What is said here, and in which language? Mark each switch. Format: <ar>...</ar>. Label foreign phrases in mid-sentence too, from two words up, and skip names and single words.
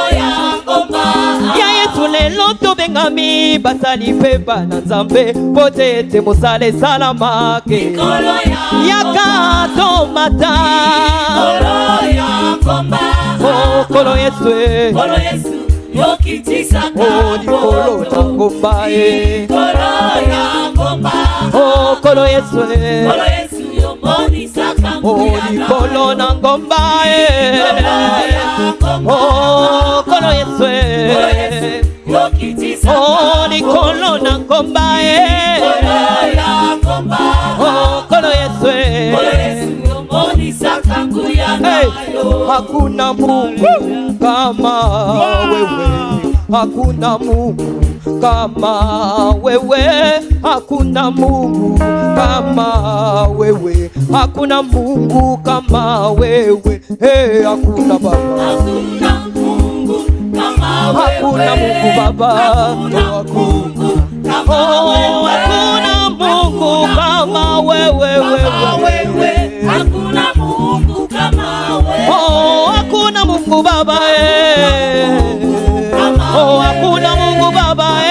<ln>ya ngomba Ya Yesu lelo tobengami basali pe bana Nzambe pote ete mosale salamake Kolo ya tomata Kolo ya ngomba Oh Kolo Yesu Kolo Yesu yokiti saka Oh Kolo na ngomba Kolo ya ngomba Oh Kolo Yesu Kolo Yesu yomoni saka Oh Kolo na ngomba Oh Kolo Yesu Kolo Yesu yokiti saka Oh Kolo na ngomba Kolo ya ngomba Oh Kolo Yesu Kolo Yesu yomoni saka nguyana</ln> <sw>Hakuna Mungu kama wewe Hakuna Mungu kama wewe Hakuna Mungu kama wewe Hakuna Mungu kama wewe Hey hakuna Baba Hakuna Mungu kama wewe Hakuna Mungu Baba Hakuna Mungu kama wewe Hakuna Mungu kama wewe Hakuna Mungu kama wewe Oh hakuna Mungu Baba Oh hakuna Mungu Baba</sw>